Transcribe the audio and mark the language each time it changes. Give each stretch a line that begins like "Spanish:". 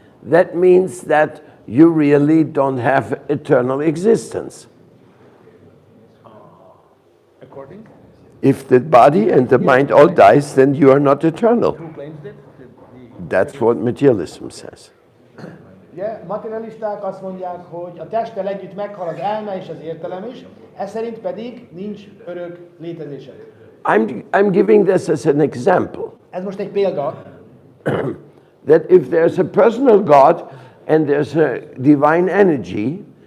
English: that means that you really don't have eternal existence. According? If the body and the mind all dies, then you are not eternal. Who claims it? That's what materialism says.
Hungarian: Ugye, materialisták azt mondják, hogy a testtel együtt meghal az elme és az értelem is, ez szerint pedig nincs örök létezése.
English: I'm giving this as an example.
Hungarian: Ez most egy példa,
English: That if there's a personal God and there's a divine energy,